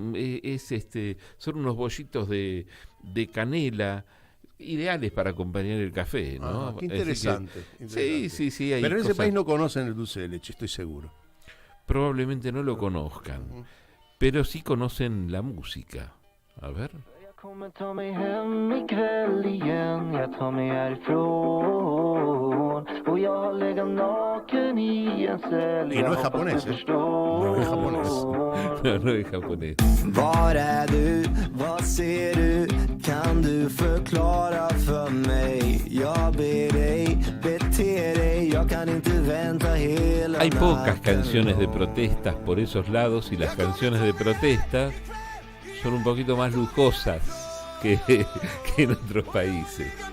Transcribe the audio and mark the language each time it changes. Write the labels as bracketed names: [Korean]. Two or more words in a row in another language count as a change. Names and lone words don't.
[Spanish] Son unos bollitos de canela, ideales para acompañar el café, ¿no? Qué interesante. Sí. Pero en ese país no conocen el dulce de leche, estoy seguro. Probablemente no lo conozcan, pero sí conocen la música. A ver. [Swedish] Kommer ta mig hem ikväll igen. Jag tar mig härifrån. Och jag har legat naken i en cell. [Spanish] Y no es japonés, No es japonés. No es japonés. [Swedish] Var är du? Vad ser du? Kan du förklara för mig? Jag ber dig, bete dig. Jag kan inte vänta hela [Spanish] Hay pocas canciones de protestas por esos lados y las canciones de protesta son un poquito más lujosas que en otros países.